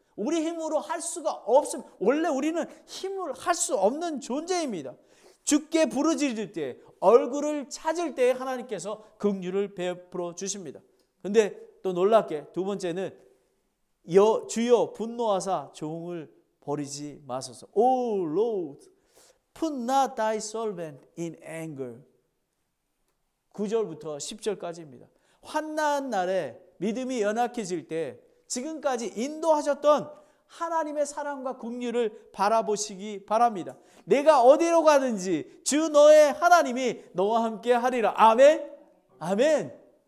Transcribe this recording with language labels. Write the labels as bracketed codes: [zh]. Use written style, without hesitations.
[ko] 우리 힘으로 할 수가 없습니다. 원래 우리는 힘을 할 수 없는 존재입니다. 주께 부르짖을 때, 얼굴을 찾을 때 하나님께서 긍휼을 베풀어 주십니다. 그런데 또 놀랍게 두 번째는 주여 분노하사 종을 버리지 마소서. [en] O Lord, put not thy servant in anger. [ko] 9절부터 10절까지입니다. 환난 날에 믿음이 연약해질 때 지금까지 인도하셨던 하나님의 사랑과 긍휼을 바라보시기 바랍니다. 내가 어디로 가든지 주 너의 하나님이 너와 함께 하리라. 아멘. 아멘.